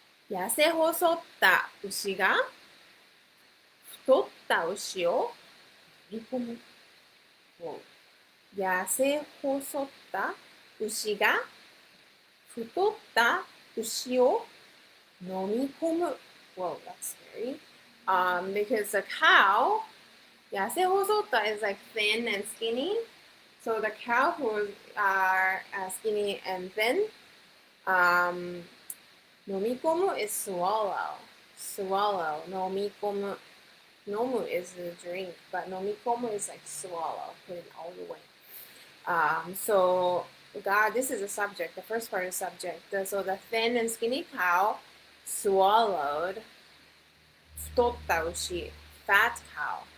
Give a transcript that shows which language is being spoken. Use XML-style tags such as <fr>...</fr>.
<ja>痩せ細った牛が太った牛を飲み込む。痩せ細った牛が太った牛を飲み込む。</ja> <en>Whoa, that's scary. Because the cow, 痩せ細った is like thin and skinny. So the cow who are skinny and thin, 飲み込む is swallow. Swallow, 飲み込む. Nomu is the drink, but 飲み込む is like swallow, put it all the way. So God, this is a subject. The first part is subject. So the thin and skinny cow swallowed 太った牛, fat cow.</en>